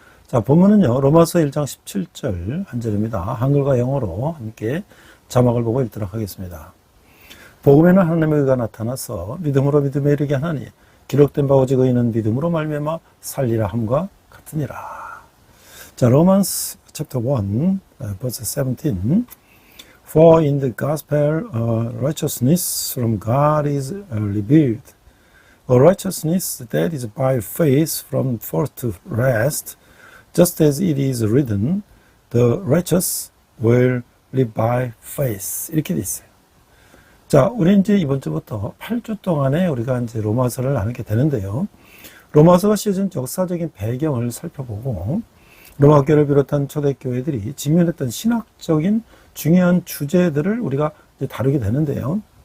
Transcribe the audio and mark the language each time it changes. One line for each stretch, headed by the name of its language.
Korean: 자, 본문은요, 로마서 1장 17절 한 절입니다. 한글과 영어로 함께 자막을 보고 읽도록 하겠습니다. 복음에는 하나님의 의가 나타나서 믿음으로 믿음에 이르게 하나니 기록된 바 오직 의인은 믿음으로 말미암아 살리라 함과 같으니라.
English: 자, Romans chapter 1 verse 17. For in the gospel righteousness from God is revealed. A righteousness that is by faith from first to last. Just as it is written, the righteous will live by faith.
Korean: 이렇게 돼 있어요. 자, 우리 이제 이번 주부터 8주 동안에 우리가 이제 로마서를 나누게 되는데요. 로마서가 씌워진 역사적인 배경을 살펴보고, 로마교회를 비롯한 초대교회들이 직면했던 신학적인 중요한 주제들을 우리가 이제 다루게 되는데요.